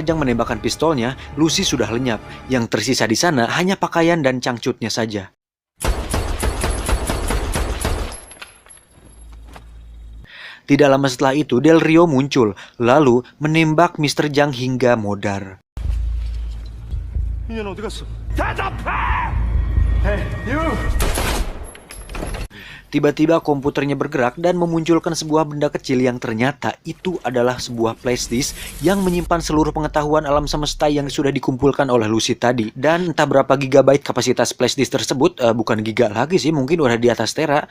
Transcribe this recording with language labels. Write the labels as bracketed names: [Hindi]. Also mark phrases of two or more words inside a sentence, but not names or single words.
[Indonesian] Zhang menembakkan pistolnya, Lucy sudah lenyap. Yang tersisa di sana hanya pakaian dan cangcutnya saja. Tidak lama setelah itu, Del Rio muncul, lalu menembak Mr. Zhang hingga modar. [Korean] 민현아 어디 갔어? [Indonesian] Tiba-tiba komputernya bergerak dan memunculkan sebuah benda kecil yang ternyata itu adalah sebuah [English] flash disk [Indonesian] yang menyimpan seluruh pengetahuan alam semesta yang sudah dikumpulkan oleh Lucy tadi. Dan entah berapa gigabyte kapasitas [English] flash disk [Indonesian] tersebut, bukan giga lagi sih, mungkin udah di atas tera.